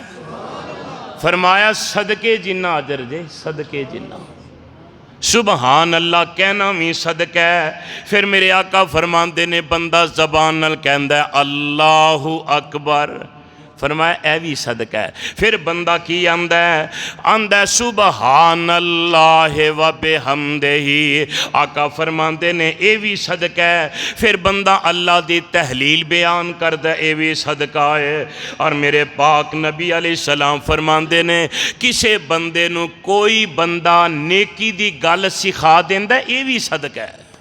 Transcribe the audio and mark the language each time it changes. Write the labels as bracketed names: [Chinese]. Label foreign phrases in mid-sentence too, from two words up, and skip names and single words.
[Punjabi] فرمایا صدقے جنا اجر جے، صدقے جنا. [Arabic] سبحان الله [Urdu] کہنا بھی صدقہ ہے. [Punjabi] پھر میرے آقا فرماندے نے بندہ زبان نال کہندا [Arabic] الله أكبر, [Urdu] فرمایا یہ بھی صدقہ ہے. [Punjabi] پھر بندہ کی آندا ہے؟ آندا [Arabic] سبحان الله وبحمده, [Punjabi] آقا فرماندے نے [Urdu] یہ بھی صدقہ ہے. [Punjabi] پھر بندہ اللہ دی تہلیل بیان کردا, [Urdu] یہ بھی صدقہ ہے. [Punjabi] اور میرے پاک نبی علیہ السلام فرماندے نے کسے بندے نوں کوئی بندہ نیکی دی گل سکھا دیندا, [Urdu] یہ بھی صدقہ ہے.